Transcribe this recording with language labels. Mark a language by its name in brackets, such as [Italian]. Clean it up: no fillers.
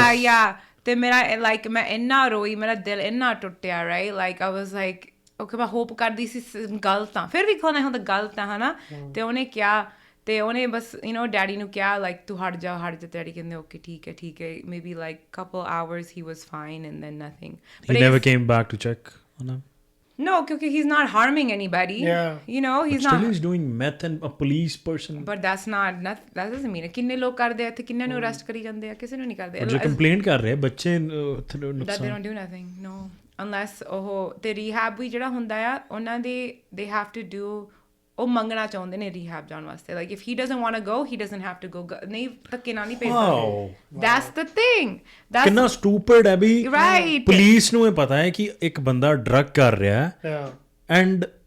[Punjabi] ਯਾ ਤੇ ਮੇਰਾ ਲਾਈਕ ਮੈਂ ਇੰਨਾ ਰੋਈ ਮੇਰਾ ਦਿਲ ਇੰਨਾ ਟੁੱਟਿਆ right [English] like I was like okay [Punjabi] ਮੈਂ ਹੋਪ ਕਰਦੀ ਸੀ ਗਲਤ ਆ ਫਿਰ ਵੀ ਕੋਣ ਹੁੰਦਾ ਗਲਤ ਆ ਹਨਾ ਤੇ ਉਹਨੇ ਕਿਹਾ ਤੇ ਉਹਨੇ ਬਸ ਯੂ ਨੋ ਡੈਡੀ ਨੂੰ ਕਿਹਾ ਲਾਈਕ ਤੂੰ ਹਟ ਜਾ ਡੈਡੀ ਕਹਿੰਦੇ ਓਕੇ ਠੀਕ ਹੈ [English] maybe like couple hours he was fine and then nothing he never came back to check on him no because he's not harming anybody you know he's but not still he's doing meth and a police person but that doesn't mean [Punjabi] ਕਿੰਨੇ ਲੋਕ ਕਰਦੇ ਆ ਤੇ ਕਿੰਨੇ ਨੂੰ arrest ਕਰੀ ਜਾਂਦੇ ਆ ਕਿਸੇ ਨੂੰ ਨਹੀਂ ਕਰਦੇ ਜੋ ਕੰਪਲੇਂਟ ਕਰ ਰਹੇ ਬੱਚੇ [English] that they don't do nothing no unless ਉਹ ਤੇ rehab ਵੀ ਜਿਹੜਾ ਹੁੰਦਾ ਆ ਉਹਨਾਂ ਦੇ they have to do ਉਹ ਮੰਗਣਾ ਚਾਹੁੰਦੇ ਨੇ rehab ਜਾਣ ਵਾਸਤੇ like if he doesn't want to go he doesn't have to go [Punjabi] ਨਹੀਂ ਧੱਕੇ ਨਾਲ ਨਹੀਂ ਭੇਜਦੇ [English] that's the thing [Punjabi] ਕਿੰਨਾ stupid ਹੈ ਵੀ [English] right [Punjabi] ਪੁਲਿਸ ਨੂੰ ਇਹ ਪਤਾ ਹੈ ਕਿ ਇੱਕ ਬੰਦਾ ਡਰੱਗ ਕਰ ਰਿਹਾ ਹੈ [English] and